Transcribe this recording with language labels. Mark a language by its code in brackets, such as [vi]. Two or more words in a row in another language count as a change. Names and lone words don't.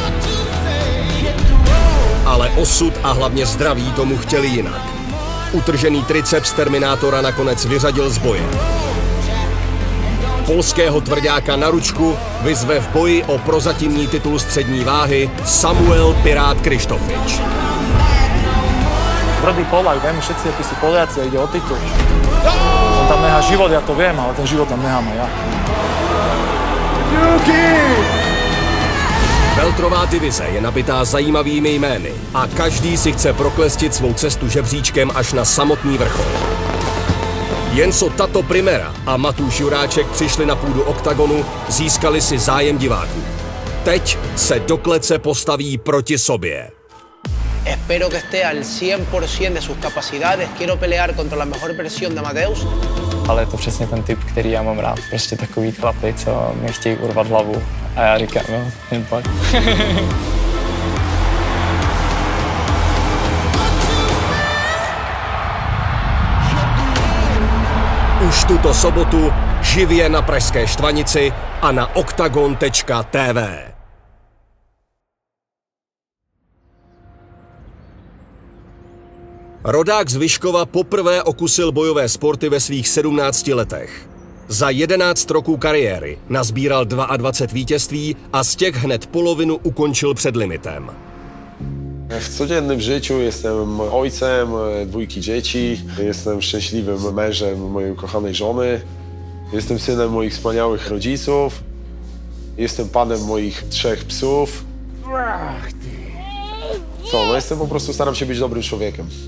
[cs] Ale osud a hlavně zdraví tomu chtěli jinak. Utržený triceps Terminátora nakonec vyřadil z boje. Polského tvrďáka na ručku vyzve v boji o prozatímní titul střední váhy Samuel Pirát Krištofič. [sk] Tvrdý Polák, vieme všetci, akí sú Poliaci a ide o titul. On tam nechá život, ja to viem, ale ten život tam nechám aj ja. [cs] Welterová divize je nabitá zajímavými jmény a každý si chce proklestit svou cestu žebříčkem až na samotný vrchol. Jen co Tato Primera a Matúš Juráček přišli na půdu Oktagonu, získali si zájem diváků. Teď se do klece postaví proti sobě. [es] Espero que esté al 100% de sus capacidades. Quiero pelear contra la mejor versión de Amadeus. [cs] Ale je to přesně ten typ, který já mám rád. Prostě takový chlapy, co mi chtějí urvat hlavu. A já říkám, no, jen pojď. Už tuto sobotu živě na Pražské Štvanici a na oktagon.tv. Rodák z Vyškova poprvé okusil bojové sporty ve svých 17 letech. Za 11 roků kariéry nazbíral 22 vítězství a z těch hned polovinu ukončil před limitem. [pl] W codziennym życiu jestem ojcem dwójki dzieci, jestem szczęśliwym mężem mojej ukochanej żony, jestem synem moich wspaniałych rodziców, jestem panem moich 3 psów. Co, no jestem po prostu, staram się być dobrym człowiekiem.